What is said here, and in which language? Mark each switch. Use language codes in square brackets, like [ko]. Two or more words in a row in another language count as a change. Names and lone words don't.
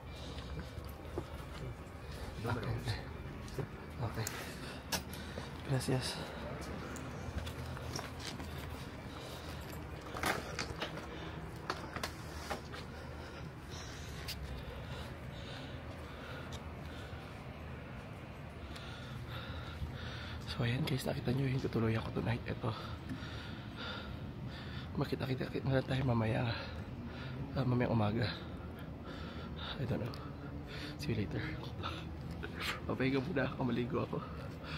[en] Okay. [es] Gracias. [tl] So ayan guys, nakita nyo yung tutuloy ako tonight. Ito. Makita-kita na tayo mamaya. Mamayang umaga. [en] I don't know. See you later. [tl] Papahinga muna ako, maligo ako.